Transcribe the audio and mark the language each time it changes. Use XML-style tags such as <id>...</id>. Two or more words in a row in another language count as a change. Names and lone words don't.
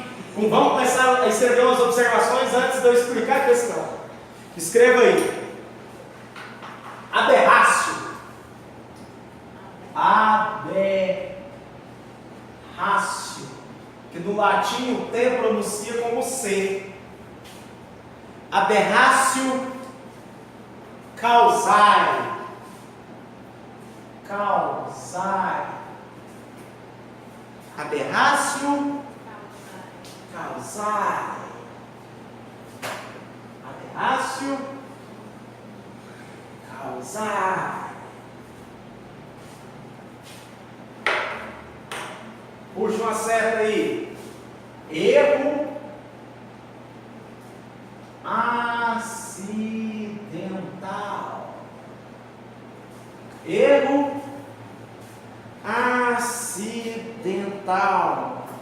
<pt>Vamos começar a escrever umas observações antes de eu explicar a questão. Escreva aí. Aberrácio. Aberrácio. Que no latim o T pronuncia como C.</pt> <la>Aberrácio causae. Aberrácio causae. Aberrácio causae.</la> <pt>Puxa uma seta aí. Erro acidental. Erro acidental.</pt>